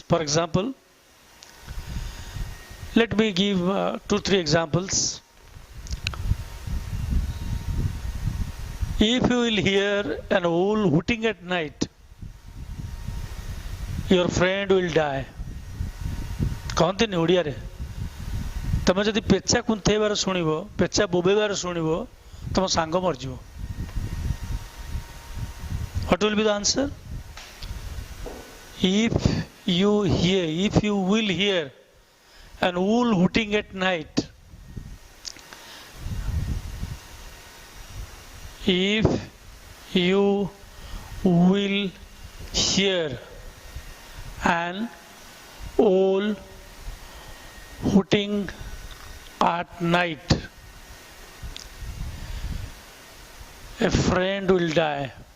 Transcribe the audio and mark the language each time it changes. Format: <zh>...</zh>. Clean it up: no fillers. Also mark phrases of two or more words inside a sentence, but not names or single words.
<en>For example, let me give 2-3 examples. If you will hear an owl hooting at night, your friend will die.</en> <hi>कहते नहीं</hi> <or>ଓଡ଼ିଆ ରେ ତମେ ଯଦି ପେଚା କୁନ୍ଥେବାର ଶୁଣିବ ପେଚା ବୋବେବାର ଶୁଣିବ ତମ ସାଙ୍ଗ ମରିଯିବ.</or> <en>What will be the answer? If you will hear an owl hooting at night, if you will hear an owl hooting at night, a friend will die.</en>